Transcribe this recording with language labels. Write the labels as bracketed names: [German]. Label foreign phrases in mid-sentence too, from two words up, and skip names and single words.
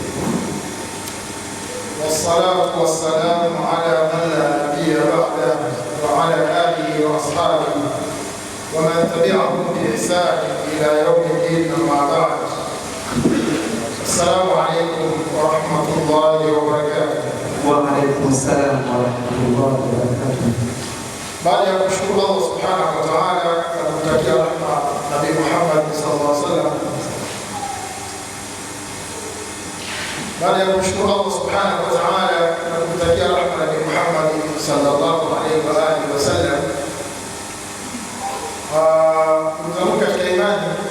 [Arabic] والصلاة والسلام على من لا نبي بعده، وعلى آله وأصحابه ومن تبعهم بإحسان إلى يوم الدين، أما بعد. السلام عليكم ورحمة الله وبركاته. وعليكم السلام ورحمة الله وبركاته. [Swahili] Baada ya kushukuru Allah [Arabic] سبحانه وتعالى [Swahili] na kumtakia rehema Nabii Muhammad [Arabic] صلى الله عليه وسلم, [Swahili] baada ya kushukuru Allah [Arabic] سبحانه وتعالى [Swahili] na kumtakia rehema Nabii Muhammad [Arabic] صلى الله عليه وسلم, [Swahili] ndugu katika imani,